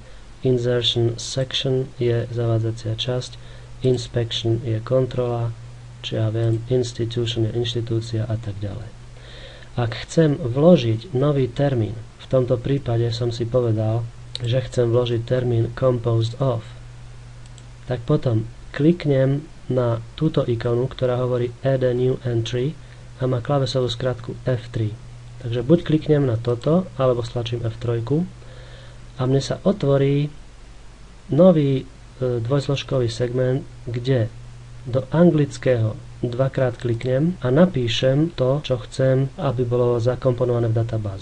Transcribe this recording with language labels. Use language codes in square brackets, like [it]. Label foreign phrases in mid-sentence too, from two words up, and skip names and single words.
[en] Insertion section [sk] je zavádzacia časť, inspection je kontrola, či ja viem, institution je inštitúcia a tak ďalej. Ak chcem vložiť nový termín, v tomto prípade som si povedal, že chcem vložiť termín [en] composed of, [sk] tak potom kliknem na túto ikonu, ktorá hovorí [en] add a new entry [sk] a má klávesovú skratku F3. Takže buď kliknem na toto, alebo stlačím F3 a mne sa otvorí nový dvojzložkový segment, kde do anglického dvakrát kliknem a napíšem to, čo chcem, aby bolo zakomponované v databáze.